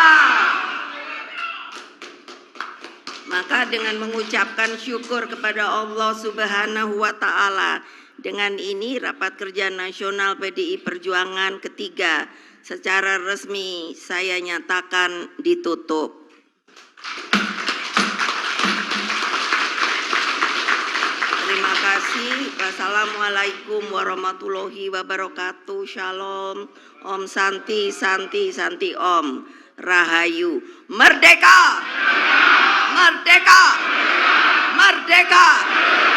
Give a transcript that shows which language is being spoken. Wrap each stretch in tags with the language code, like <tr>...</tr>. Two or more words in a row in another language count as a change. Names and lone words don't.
<id>Maka dengan mengucapkan syukur kepada</id> <ar>الله سبحانه وتعالى,</ar> <id>dengan ini Rapat Kerja Nasional PDI Perjuangan ketiga secara resmi saya nyatakan ditutup. Terima kasih.</id> <ar>والسلام عليكم ورحمة الله وبركاته.</ar> <id>Shalom.</id> <sa>Om Santi, Santi, Santi Om.</sa> <id>Rahayu. Merdeka! Merdeka! Merdeka!</id>